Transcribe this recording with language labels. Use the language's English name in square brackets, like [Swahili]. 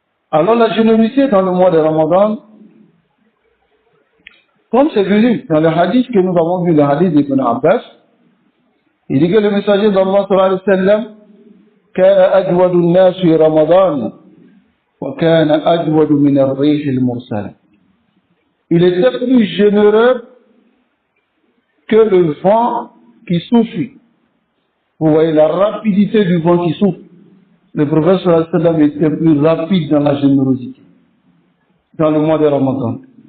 [French] Alors la générosité dans le mois de Ramadan, comme c'est venu dans le hadith que nous avons vu, le hadith d'Ibn Abbas, il dit que le messager d'Allah sallallahu alayhi wa sallam, [Arabic] كان أجود الناس في رمضان وكان أجود من الريح المرسلة. [French] Il était plus généreux que le vent qui souffle. Vous voyez la rapidité du vent qui souffle. Le prophète sallallahu alayhi wa sallam était plus rapide dans la générosité dans le mois de Ramadan.